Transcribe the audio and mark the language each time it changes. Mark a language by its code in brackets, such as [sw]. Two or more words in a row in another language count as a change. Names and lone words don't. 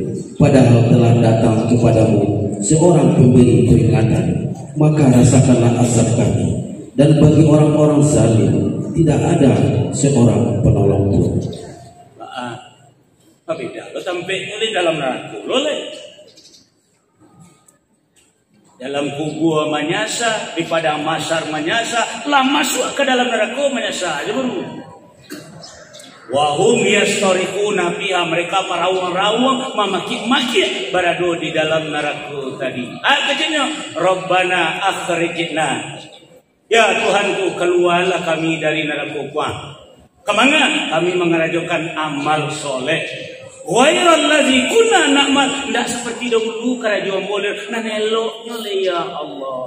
[id] Padahal telah datang kepadamu seorang pemberi peringatan, maka rasakanlah azab kami. Dan bagi orang-orang zalim tidak ada seorang penolong pun. [min] Tapi dah lo sampai ni dalam neraka lo le. [id] Dalam kubur menyasa, di padang mahsyar menyasa, lah masuk ke dalam neraka menyasa aja baru. [ar] Wahum yastarikuna fiha, [id] mereka merawang-rawang memaki-maki berada di dalam neraka tadi. Katanya [ar] Rabbana akhrijna, [id] ya Tuhanku keluarlah kami dari neraka kuang. Kemana? Kami mengerjakan amal soleh. [ar] Ghairal ladzi kunna na'mal, [id] tidak seperti dahulu kerajaan boleh nan eloknya le ya Allah.